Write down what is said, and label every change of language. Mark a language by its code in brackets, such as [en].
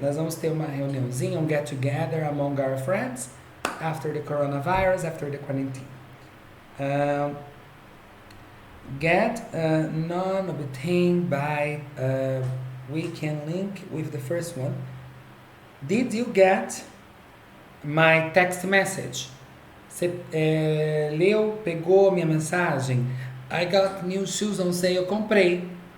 [pt] Nós vamos ter uma reuniãozinha, [en] get together among our friends after the coronavirus, after the quarantine. Get none obtained by, we can link with the first one. Did you get my text message? [pt] Você leu, pegou minha mensagem? [en] I got new shoes on sale, [pt] eu comprei.